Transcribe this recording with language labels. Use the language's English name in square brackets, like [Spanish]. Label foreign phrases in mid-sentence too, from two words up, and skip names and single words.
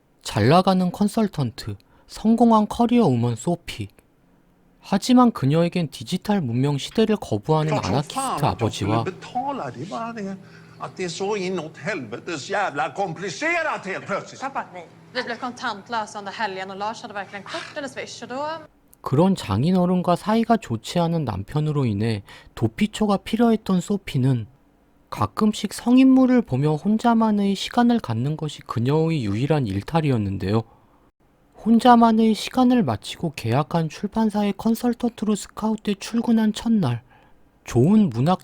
[Korean] 잘나가는 컨설턴트, 성공한 커리어 우먼 소피. 하지만 그녀에겐 디지털 문명 시대를 거부하는 [Swedish] Klart som [Korean] 아나키스트 [Swedish] fan att jag skulle [Korean] 아버지와 [Swedish] betala. Det är bara det att det är så inåt helvetes jävla komplicerat helt plötsligt. Pappa, nej. Vi blev kontantlösa under helgen och Lars hade verkligen kort eller swish och då... [Korean] 그런 장인어른과 사이가 좋지 않은 남편으로 인해 도피처가 필요했던 소피는 가끔씩 성인물을 보며 혼자만의 시간을 갖는 것이 그녀의 유일한 일탈이었는데요. 혼자만의 시간을 마치고 계약한 출판사의 컨설턴트로 스카우트에 출근한 첫날, 좋은 문학